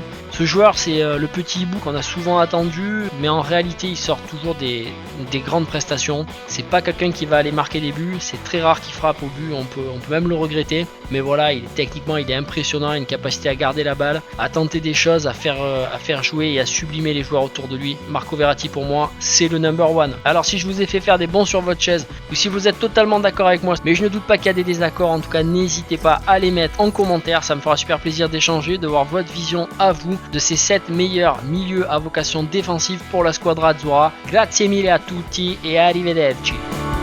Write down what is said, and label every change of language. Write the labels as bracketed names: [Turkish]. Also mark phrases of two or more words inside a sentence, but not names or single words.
[French] Ce joueur, c'est le petit hibou qu'on a souvent attendu, mais en réalité il sort toujours des grandes prestations. C'est pas quelqu'un qui va aller marquer des buts, c'est très rare qu'il frappe au but, on peut même le regretter, mais voilà, techniquement il est impressionnant, il a une capacité à garder la balle, à tenter des choses, à faire jouer et à sublimer les joueurs autour de lui. Marco Verratti pour moi, c'est le [English] number one. [French] Alors si je vous ai fait faire des bons sur votre chaise, ou si vous êtes totalement d'accord avec moi, mais je ne doute pas qu'il y a des désaccords, en tout cas n'hésitez pas à les mettre en commentaire, ça me fera super plaisir d'échanger, de voir votre vision à vous de ces 7 meilleurs milieux à vocation défensive pour la Squadra Azzurra. [Italian] Grazie mille a tutti et arrivederci.